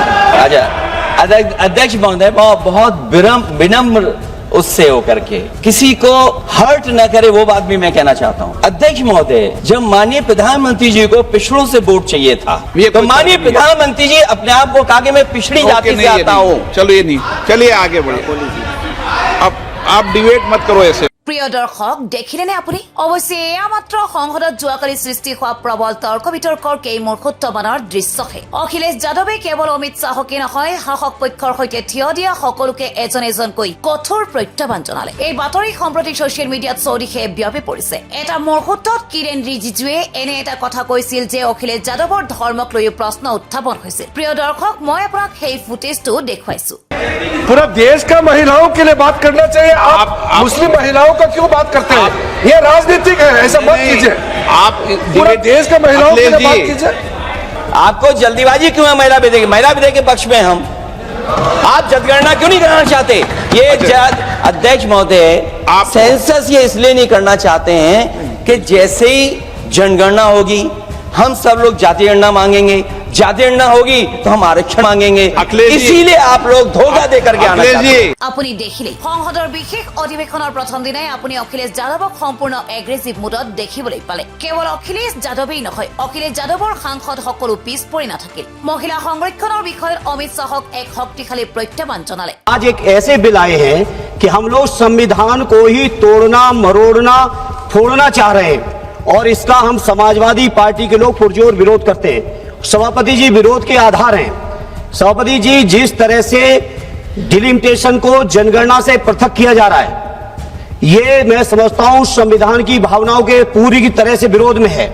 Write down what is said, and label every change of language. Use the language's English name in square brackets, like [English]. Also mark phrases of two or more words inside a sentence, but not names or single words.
[Hindi] अच्छा, अध्यक्ष महोदय, बहुत विनम्र उससे होकर के किसी को हर्ट न करे, वो बात भी मैं कहना चाहता हूँ। अध्यक्ष महोदय, जब माननीय प्रधानमंत्री जी को पिछड़ों से वोट चाहिए था, तो माननीय प्रधानमंत्री जी अपने आप को कहा कि मैं पिछड़ी जाति से आता हूँ। चलो ये नहीं, चलिए आगे बढ़िए। अब आप डिबेट मत करो ऐसे। [Assamese] প্ৰিয় দৰ্শক, দেখিলেনে আপুনি? অৱশ্যে এয়া মাত্ৰ সংসদত যোৱাকালি সৃষ্টি হোৱা প্ৰবল তৰ্ক বিতৰ্কৰ কেইমুহূৰ্তমানৰ দৃশ্যহে। অখিলেশ যাদৱে কেৱল অমিত শ্বাহকে নহয়, শাসক পক্ষৰ সৈতে থিয় দিয়া সকলোকে এজন এজনকৈ কঠোৰ প্ৰত্যাহ্বান জনালে। এই বাতৰি সম্প্ৰতি ছচিয়েল মিডিয়াত চৌদিশে বিয়পি পৰিছে। এটা মুহূৰ্তত কিৰেণ ৰিজিজুৱে এনে এটা কথা কৈছিল যে অখিলেশ যাদৱৰ ধৰ্মক লৈও প্ৰশ্ন উত্থাপন হৈছিল। প্ৰিয় দৰ্শক, মই আপোনাক সেই ফুটেজটো দেখুৱাইছো। [Hindi] पूरा देश का महिलाओं के लिए बात करना चाहिए। आप मुस्लिम महिलाओं का क्यों बात करते हैं? ये राजनीतिक है, ऐसा मत कीजिए। आप पूरे देश का महिलाओं के लिए बात कीजिए। आपको जल्दीबाजी क्यों है महिला विधेयक के पक्ष में? हम आप जनगणना क्यों नहीं करना चाहते? ये अध्यक्ष महोदय, आप सेंसस ये इसलिए नहीं करना चाहते हैं कि जैसे ही जनगणना होगी हम सब लोग जाति गणना मांगेंगे, जाति गणना होगी तो हम आरक्षण मांगेंगे, इसीलिए आप लोग धोखा देकर के आना चाहते हैं। [Assamese] আপুনি দেখিলে সংসদৰ বিশেষ অধিৱেশনৰ প্ৰথম দিনাই আপুনি অখিলেশ যাদৱক সম্পূৰ্ণ এগ্ৰেছিভ মুডত দেখিবলৈ পালে। কেৱল অখিলেশ যাদৱেই নহয়, অখিলেশ যাদৱৰ সাংসদ সকলো পিছ পৰি নাথাকিল। মহিলা সংৰক্ষণৰ বিষয়ত অমিত শ্বাহক এক শক্তিশালী প্ৰত্যাহ্বান জনালে। [Hindi] आज एक ऐसे बिल आए हैं कि हम लोग संविधान को ही तोड़ना, मरोड़ना, फोड़ना चाह रहे हैं, और इसका हम समाजवादी पार्टी के लोग पुरजोर विरोध करते हैं। सभापति जी विरोध के आधार हैं। सभापति जी, जिस तरह से डिलिमिटेशन को जनगणना से पृथक किया जा रहा है, ये मैं समझता हूं संविधान की भावनाओं के पूरी की तरह से विरोध में है।